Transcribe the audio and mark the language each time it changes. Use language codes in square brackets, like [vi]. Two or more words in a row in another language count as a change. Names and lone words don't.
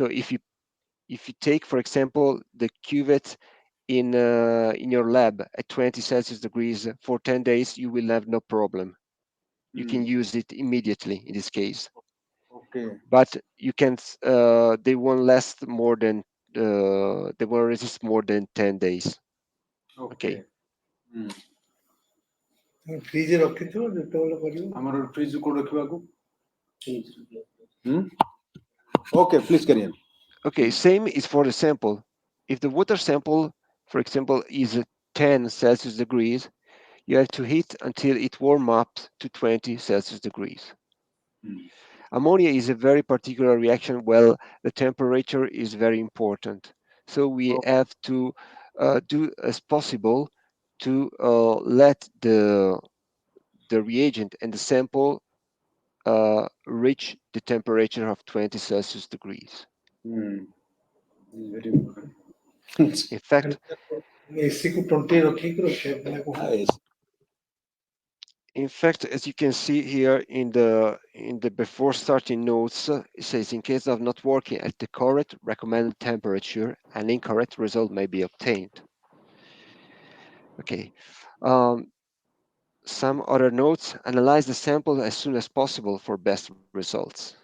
[en] So if you take, for example, the cuvette in your lab at 20 Celsius degrees for 10 days, you will have no problem. you can use it immediately in this case. Okay. But you can they won't last more than they won't resist more than 10 days. Okay. Okay. Hmm. [or] ଫ୍ରିଜରେ ରଖିଥିବ ଯେତେବେଳେ କରିବ ଆମର ଫ୍ରିଜ କୋଉ ରଖିବାକୁ? ଫ୍ରିଜରେ [en] Hmm? Okay, please carry on. Okay, same is for the sample. If the water sample, for example, is 10 Celsius degrees, you have to heat until it warm up to 20 Celsius degrees. Hmm. Ammonia is a very particular reaction where the temperature is very important. So we Oh, have to do as possible to let the reagent and the sample reach the temperature of 20 Celsius degrees. hmm. Very important. In fact, [or] ଏସିକୁ 20 ରଖିକି ରଖିବାକୁ [en] Yes. in fact, as you can see here in the before starting notes, it says in case of not working at the correct recommended temperature, an incorrect result may be obtained. Okay. Um, some other notes: analyze the sample as soon as possible for best results.